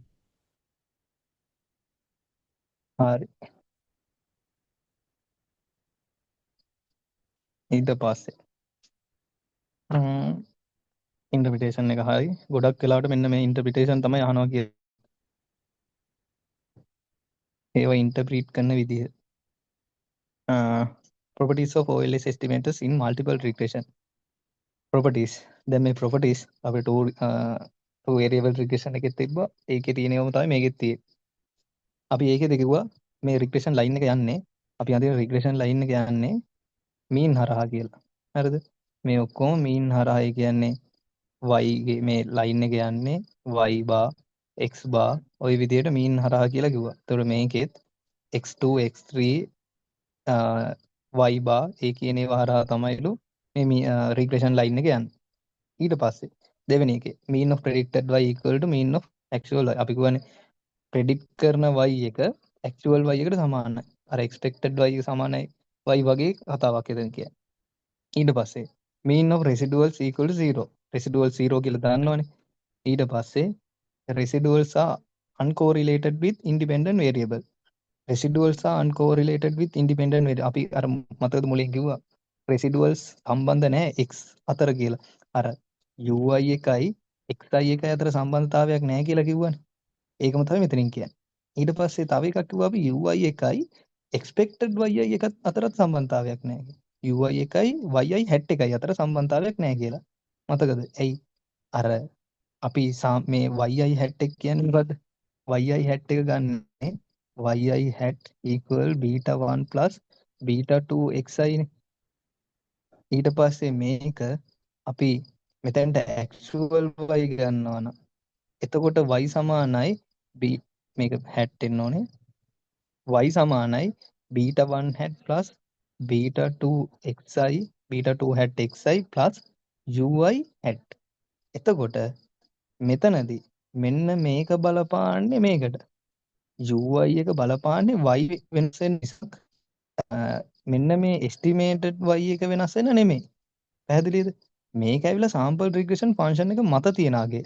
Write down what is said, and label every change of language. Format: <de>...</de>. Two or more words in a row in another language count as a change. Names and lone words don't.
<si>හරි. ඊට පස්සේ ඉන්ටර්ප්‍රිටේෂන් එක හරි. ගොඩක් වෙලාවට මෙන්න මේ ඉන්ටර්ප්‍රිටේෂන් තමයි අහනවා කියන්නේ. ඒවා ඉන්ටර්ප්‍රීට් කරන විදිහ.</si> <en>properties of OLS estimators in multiple regression. properties.</en> <si>දැන් මේ properties අපේ</si> <en>two variable regression</en> <si>එකෙත් තිබ්බා. ඒකේ තියෙනවම තමයි මේකෙත් තියෙන්නේ. අපි ඒකෙද කිව්වා මේ</si> <en>regression line</en> <si>එක යන්නේ අපි අඳින</si> <en>regression line</en> <si>එක යන්නේ mean හරහා කියලා. හරිද? මේ ඔක්කොම mean හරහා ඒ කියන්නේ y ගේ මේ line එක යන්නේ</si> <en>y bar x bar</en> <si>ওই විදිහට mean හරහා කියලා කිව්වා. ඒතකොට මේකෙත් x2 x3 y bar ඒ කියන ඒවා හරහා තමයිලු මේ</si> <en>regression line</en> <si>එක යන්නේ. ඊට පස්සේ දෙවෙනි එකේ</si> <en>mean of predicted y equal to mean of actual y.</en> <si>අපි කියවනේ predict කරන y එක</si> <en>actual y</en> <si>එකට සමානයි. අර</si> <en>expected y</en> <si>එක සමානයි y වගේ කතාවක් එතන කියන්නේ. ඊට පස්සේ</si> <en>mean of residuals equal to 0. residual 0</en> <si>කියලා දන්නවනේ. ඊට පස්සේ</si> <en>residuals are uncorrelated with independent variable. residuals are uncorrelated with independent variable.</en> <si>අපි අර මතකද මුලින් කිව්වා residuals සම්බන්ධ නැහැ x අතර කියලා. අර ui එකයි xi එකයි අතර සම්බන්ධතාවයක් නැහැ කියලා කිව්වනේ. ඒකම තමයි මෙතනින් කියන්නේ. ඊට පස්සේ තව එකක් කිව්වා අපි ui එකයි</si> <en>expected yi</en> <si>එක අතරත් සම්බන්ධතාවයක් නැහැ කියලා. ui එකයි</si> <en>yi hat</en> <si>එකයි අතර සම්බන්ධතාවයක් නැහැ කියලා. මතකද? ඇයි? අර අපි මේ</si> <en>yi hat</en> <si>එක කියන්නේ මොකද්ද?</si> <en>yi hat</en> <si>එක ගන්නෙ</si> <en>yi hat equal β1 plus β2 xi නේ.</en> <si>ඊට පස්සේ මේක අපි මෙතෙන්ට</si> <en>actual y</en> <si>ගන්නවා නම් එතකොට y සමානයි b මේක hat එන්න ඕනේ y සමානයි</si> <en>β1 hat plus β2 xi β2 hat xi plus ui hat.</en> <si>එතකොට මෙතනදී මෙන්න මේක බලපාන්නේ මේකට ui එක බලපාන්නේ y වෙනස නිසා මෙන්න මේ</si> <en>estimated y</en> <si>එක වෙනස් වෙන නෙමෙයි. පැහැදිලිද? මේක ඇවිල්ලා</si> <en>sample regression function</en> <si>එක මත තියෙන අගේ.</si>